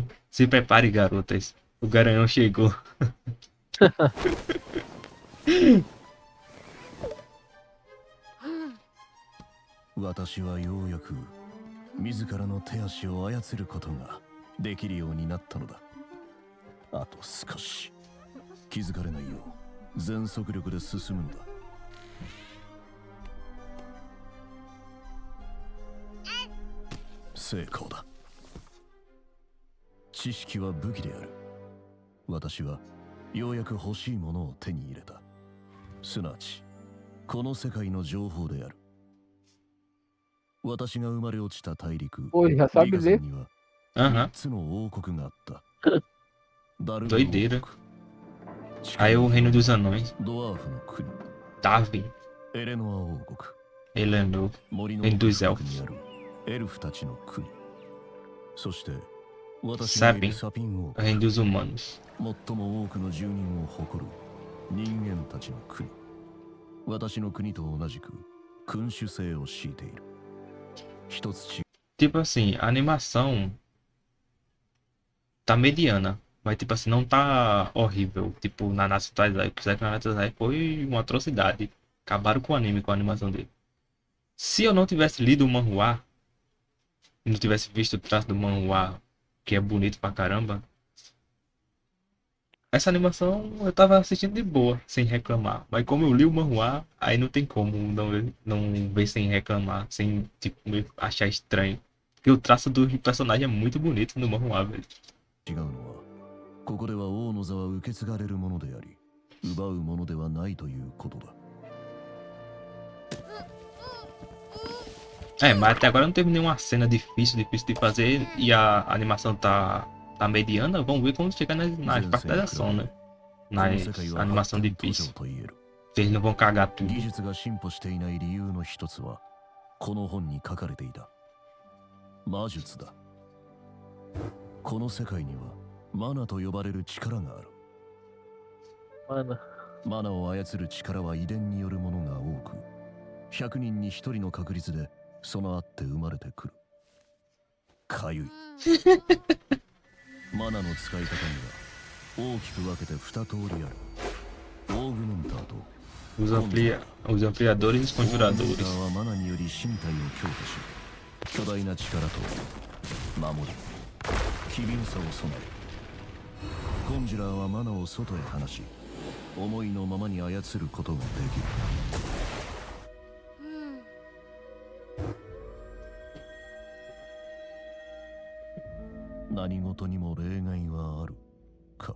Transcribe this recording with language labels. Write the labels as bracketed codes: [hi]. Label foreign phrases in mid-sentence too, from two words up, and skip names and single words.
[pt] Se prepare, garotas. O garanhão chegou. [ja] 私はようやく自らの手足を操ることができるようになったのだ。あと少し気づかれないよう全速力で進むのだ。成功だ。知識は武器である。私はようやく欲しいものを手に入れた。すなわちこの世界の情報である。私が生まれ落ちた大陸 [pt] Pô, já sabe [ja] リガ [pt] ler? [ja] 山には Aham. 3つの王国があった。ダルム [pt] Doideira. [ja] 王国、 [pt] Aí o Reino dos Anões. [ja] ドワーフの国、 [pt] Darwin. [ja] エレノア王国、 [pt] Eleanor. [ja] 森の [pt] Reino [ja] 奥 [pt] dos [ja] 深くにあるエルフたちの国、そして私がいるサピン王 [pt] O [ja] 国、 [pt] Reino dos Humanos. [ja] 最も多くの住人を誇る人間たちの国。私の国と同じく君主制を敷いている。一つ違う。 [pt] Tipo assim, a animação tá mediana. Mas tipo assim, não tá horrível. Tipo, Nanatsu Taizai. Apesar que Nanatsu Taizai foi uma atrocidade. Acabaram com o anime, com a animação dele. Se eu não tivesse lido o manhwa, e não tivesse visto o traço do manhwa, que é bonito pra caramba, essa animação eu tava assistindo de boa, sem reclamar. Mas como eu li o manhwa, aí não tem como não ver sem reclamar, sem tipo, achar estranho. Porque o traço do personagem é muito bonito no manhwa, velho. [ja] 違うのは、ここでは王の座は受け継がれるものであり、奪うものではないということだ。 [pt] Mas até agora não teve nenhuma cena difícil de fazer e a animação tá mediana. Vamos ver quando chegar nas partes da ação, né? [ja] この [pt] Nas [ja] 世界は [pt] animação [ja] 発展途 [pt] difícil. [ja] 上と言える。 [pt] Se eles não vão cagar tudo. [ja] 技術が進歩していない理由の一つは、この本に書かれていた魔術だ。この世界にはマナと呼ばれる力がある。 [pt] Mano, [ja] マナを操る力は遺伝によるものが多く、100人に1人の確率で備わって生まれてくる。かゆい。マナの使い方には大きく分けて2通りある。オーグメンターと [pt] Os ampliadores e os [ja] オーグメンタ [pt] conjuradores. [ja] ーはマナにより身体を強化し、巨大な力と守り、機敏さを備える。コンジュラーはマナを外へ放し、思いのままに操ることができる。何事にも例外はあるか。